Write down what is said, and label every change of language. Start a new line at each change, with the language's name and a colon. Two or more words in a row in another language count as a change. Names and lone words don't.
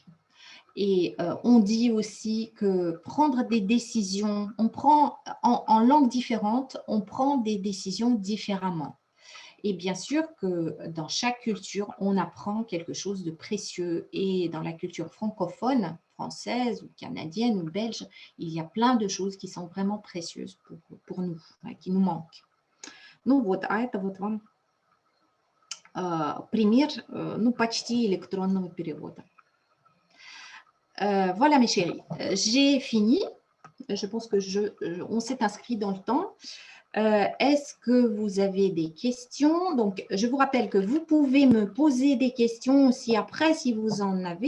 French: Et on dit aussi que prendre des décisions, on prend en langue différente, on prend des décisions différemment. Et bien sûr que dans chaque culture, on apprend quelque chose de précieux. Et dans la culture francophone, française ou canadienne ou belge, il y a plein de choses qui sont vraiment précieuses pour nous, qui nous manquent.
Russian: Ну вот, а это вот вам пример, ну, почти электронного перевода.
French: Voilà mes chéris, j'ai fini. Je pense que on s'est inscrit dans le temps. Est-ce que vous avez des questions? Donc, je vous rappelle que vous pouvez me poser des questions aussi après si vous en avez.